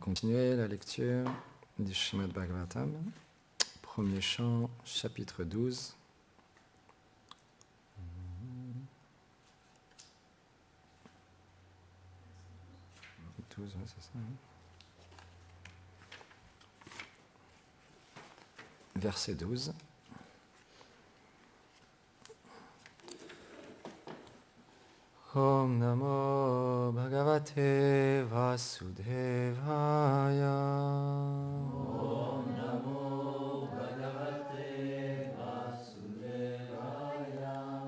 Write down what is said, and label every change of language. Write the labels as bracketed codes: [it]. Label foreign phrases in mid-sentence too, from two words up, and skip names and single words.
[fr] continuer la lecture du Srimad Bhagavatam, premier chant, chapitre 12. Ouais, c'est ça, hein. Verset 12. [sa] ॐ नमो भगवते वासुदेवाय. ॐ नमो भगवते वासुदेवाय.